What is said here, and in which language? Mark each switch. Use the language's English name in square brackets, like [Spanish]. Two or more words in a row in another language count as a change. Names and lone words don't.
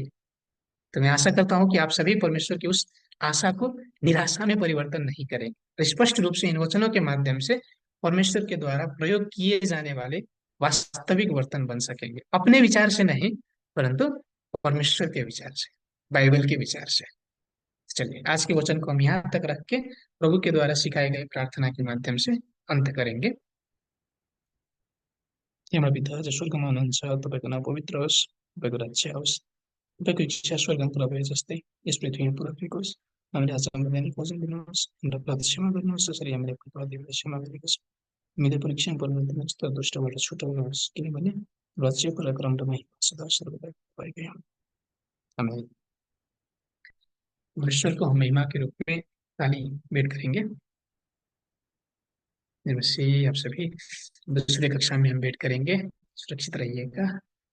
[Hindi] तो मैं आशा करता हूँ कि आप सभी परमेश्वर की उस आशा को निराशा में परिवर्तन नहीं करेंगे, तो स्पष्ट रूप से इन वचनों के माध्यम से परमेश्वर के द्वारा प्रयोग किए जाने वाले वास्तविक बर्तन बन सकेंगे, अपने विचार से नहीं, परंतु परमेश्वर के विचार से, बाइबल के विचार से। चलिए, आज के वचन को हम यहाँ तक रख के प्रभु के द्वारा सिखाए गए प्रार्थना के माध्यम से अंत करेंगे। [Nepali] हाम्रो पिता जो स्वर्गमा हुनुहुन्छ, तपाईँको नाम पवित्र होस्, तपाईँको राज्य आओस्, तपाईँको इच्छा स्वर्गमा पुरा भए जस्तै यस पृथ्वीमा पुरा भएको होस्। हामीले आज हाम्रो दैनिक भोजन दिनुहोस्, हाम्रो अपराध क्षमा गर्नुहोस् जसरी हामीले अपराधीहरूलाई क्षमा गरेका छौँ। हामीले परीक्षामा पर्नुहुँदैन तर दुष्टबाट छुटाउनुहोस्, किनभने राज्य पराक्रम र महिमा सदा सर्वदा तपाईँकै हुन्। [Hindi] हमें परमेश्वर को हम महिमा के रूप में ताली भेंट करेंगे। नमस्ते, आप सभी दूसरे कक्षा में हम भेंट करेंगे। सुरक्षित रहिएगा।